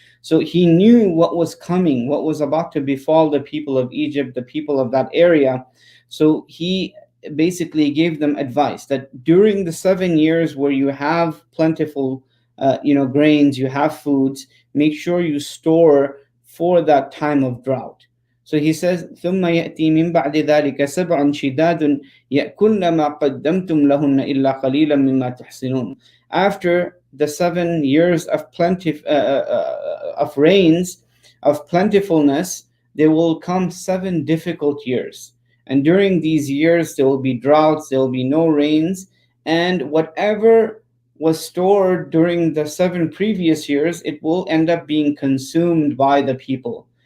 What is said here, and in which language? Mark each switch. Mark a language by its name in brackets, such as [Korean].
[English] So he knew what was coming, what was about to befall the people of Egypt, the people of that area. So he basically gave them advice that during the 7 years where you have plentiful grains, you have foods, make sure you store for that time of drought. So he says, [Arabic] ثُمَّ يَأْتِي مِن بَعْدِ ذَلِكَ سَبْعٌ شِدَادٌ يَأْكُلْنَ مَا قَدَّمْتُمْ لَهُنَّ إِلَّا قَلِيلًا مِمَّا تُحْسِنُونَ. [English] After the 7 years of plenty of rains, of plentifulness, there will come 7 difficult years. And during these years, there will be droughts, there will be no rains, and whatever was stored during the 7 previous years, it will end up being consumed by the people.